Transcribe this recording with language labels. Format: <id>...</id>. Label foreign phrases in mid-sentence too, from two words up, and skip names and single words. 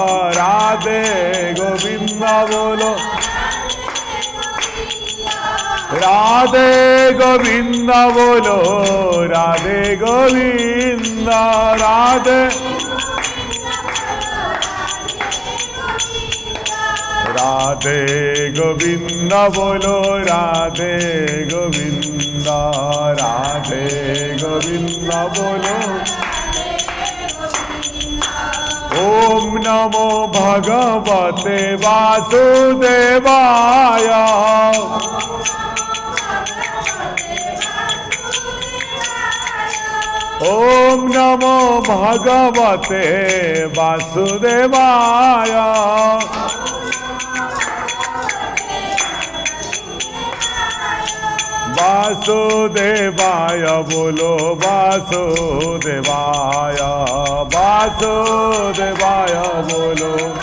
<hi>राधे गोविंद बोलो राधे गोविंद बोलो राधे गोविंद राधे राधे गोविंद बोलो राधे गोविंद राधे गोविंद बोलो</hi> <sa>ओम नमो भगवते वासुदेवाय ओम नमो भगवते वासुदेवाय वासुदेवाय बोलो वासुदेवाय वासुदेवाय बोलो</sa>